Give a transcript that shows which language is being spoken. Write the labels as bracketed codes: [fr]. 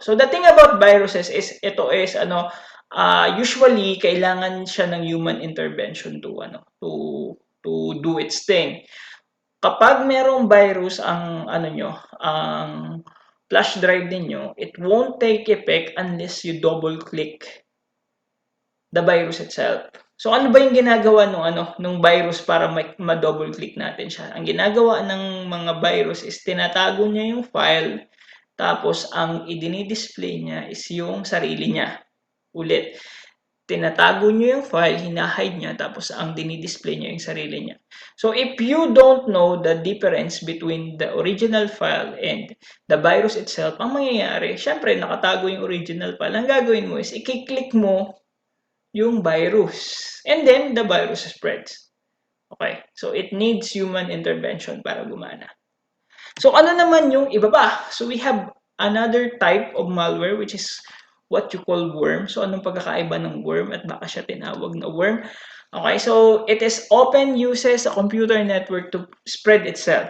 [en] So the thing about viruses is ito is usually kailangan siya ng human intervention to do its thing. [tl] Kapag merong virus ang ang flash drive ninyo, [en] it won't take effect unless you double click the virus itself. [tl] So ano ba yung ginagawa nung virus para ma-double click natin siya? Ang ginagawa ng mga virus is tinatago niya yung file, tapos ang i-display niya is yung sarili niya. Ulit, tinatago niyo yung file, hinahide niya, tapos ang dinidisplay niya yung sarili niya. [en] So, if you don't know the difference between the original file and the virus itself, [tl] ang mangyayari, syempre, nakatago yung original file. Ang gagawin mo is, i-click mo yung virus. [en] And then, the virus spreads. Okay? So, it needs human intervention [tl] para gumana. So, ano naman yung iba pa? [en] So, we have another type of malware which is what you call worm. [tl] So, anong pagkakaiba ng worm at baka siya tinawag na worm? [en] Okay, so it is often uses a computer network to spread itself.